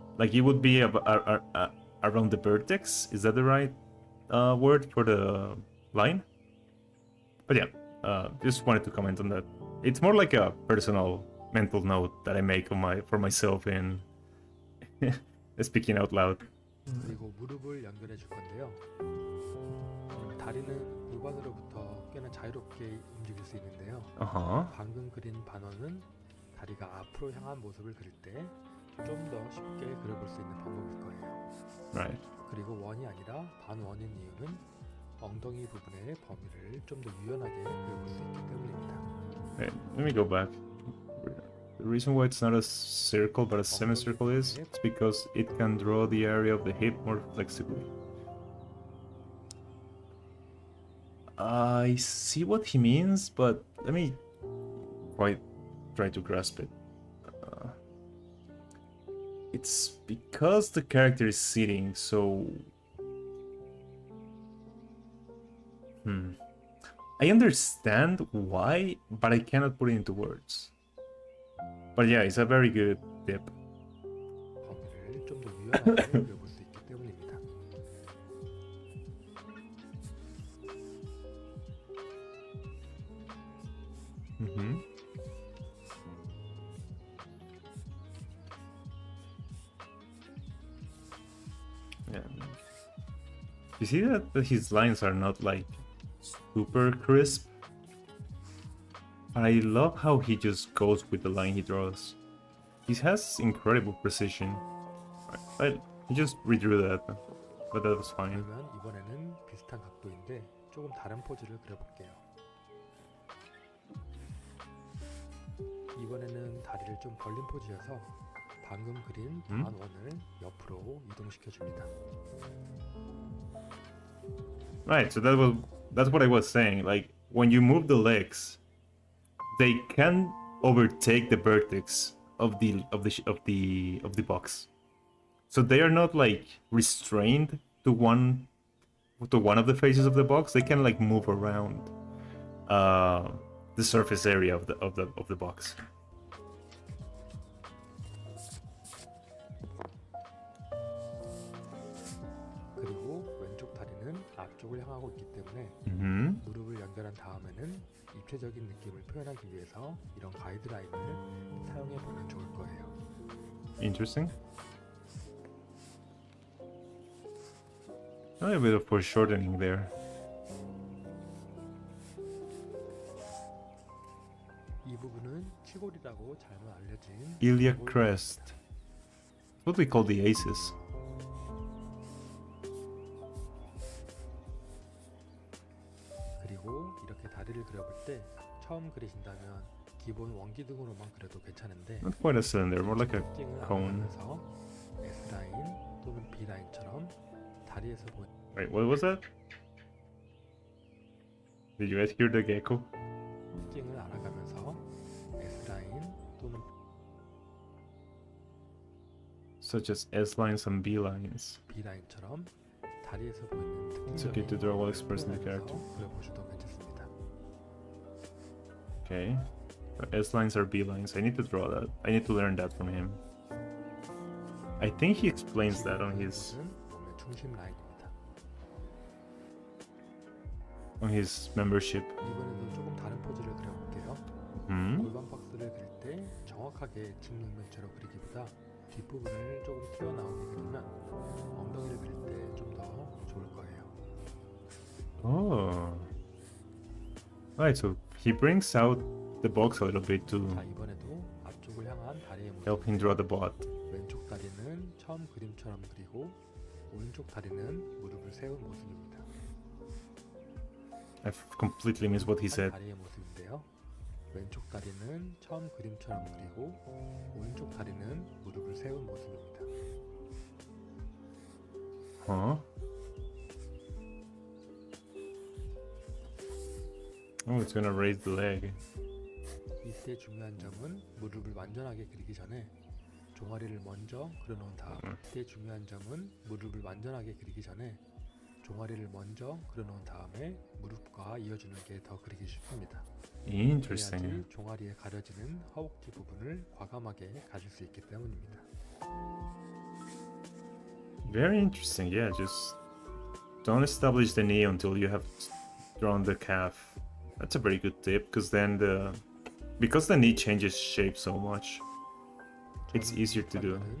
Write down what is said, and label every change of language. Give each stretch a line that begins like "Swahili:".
English: Like it would be around the vertex. Is that the right word for the line? But yeah, just wanted to comment on that. It's more like a personal mental note that I make for myself in speaking out loud.
Korean: 그리고 무릎을 연결해 줄 건데요. 다리는 골반으로부터 꽤나 자유롭게 움직일 수 있는데요. 방금 그린 반원은 다리가 앞으로 향한 모습을 그릴 때 좀 더 쉽게 그려볼 수 있는 방법일 거예요.
English: Right.
Korean: 그리고 원이 아니라 반원인 이유는 엉덩이 부분의 범위를 좀 더 유연하게 그려볼 수 있기 때문입니다.
English: Wait, let me go back. The reason why it's not a circle but a semicircle is it's because it can draw the area of the hip more flexibly. I see what he means, but let me quite try to grasp it. It's because the character is sitting, so... I understand why, but I cannot put it into words. But yeah, it's a very good tip.
Korean: 범위를 좀 더 유연하게 그려볼 수 있기 때문입니다.
English: Yeah. You see that his lines are not like super crisp? But I love how he just goes with the line he draws. He has incredible precision. He just redrew that, but that was fine.
Korean: 그러면 이번에는 비슷한 각도인데 조금 다른 포즈를 그려볼게요. 이번에는 다리를 좀 벌린 포즈여서 방금 그린 반원을 옆으로 이동시켜 줍니다.
English: Right, so that's what I was saying. Like when you move the legs, they can overtake the vertex of the box. So they are not like restrained to one of the faces of the box. They can like move around the surface area of the box.
Korean: 그리고 왼쪽 다리는 앞쪽을 향하고 있기 때문에 무릎을 연결한 다음에는 입체적인 느낌을 표현하기 위해서 이런 가이드라인을 사용해 보면 좋을 거예요.
English: Interesting. A little bit of foreshortening there.
Korean: 이 부분은 치골이라고 잘못 알려진
English: Iliac crest. What we call the aces.
Korean: 그리고 이렇게 다리를 그려볼 때 처음 그리신다면 기본 원기둥으로만 그려도 괜찮은데
English: Not quite a cylinder, more like a cone.
Korean: S라인 또는 B라인처럼 다리에서 보이는
English: Wait, what was that? Did you guys hear the gecko?
Korean: 특징을 알아가면서 S라인 또는
English: Such as S lines and B lines.
Korean: B라인처럼 다리에서 보이는
English: It's okay to draw well expressed in the character.
Korean: 그려보셔도 괜찮습니다.
English: Okay. S lines are B lines. I need to draw that. I need to learn that from him. I think he explains that on his
Korean: 몸의 중심 라인입니다.
English: membership.
Korean: 이번에도 조금 다른 포즈를 그려볼게요. 골반 박스를 그릴 때 정확하게 직육면체로 그리기보다 뒷부분을 조금 튀어나오게 그리면 엉덩이를 그릴 때 좀 더 좋을 거예요.
English: Oh. Right, so he brings out the box a little bit to
Korean: 자, 이번에도 앞쪽을 향한 다리의 모습.
English: help him draw the bot.
Korean: 왼쪽 다리는 처음 그림처럼 그리고 오른쪽 다리는 무릎을 세운 모습입니다.
English: I completely missed what he said.
Korean: 다리의 모습인데요. 왼쪽 다리는 처음 그림처럼 그리고 오른쪽 다리는 무릎을 세운 모습입니다.
English: Huh? Oh, it's gonna raise the leg.
Korean: 이때 중요한 점은 무릎을 완전하게 그리기 전에 종아리를 먼저 그려놓은 다음 이때 중요한 점은 무릎을 완전하게 그리기 전에 종아리를 먼저 그려놓은 다음에 무릎과 이어주는 게 더 그리기 쉽습니다.
English: Interesting.
Korean: 그래야지 종아리에 가려지는 허벅지 부분을 과감하게 가질 수 있기 때문입니다.
English: Very interesting. Yeah, just don't establish the knee until you have drawn the calf. That's a very good tip, because then because the knee changes shape so much, it's easier to do.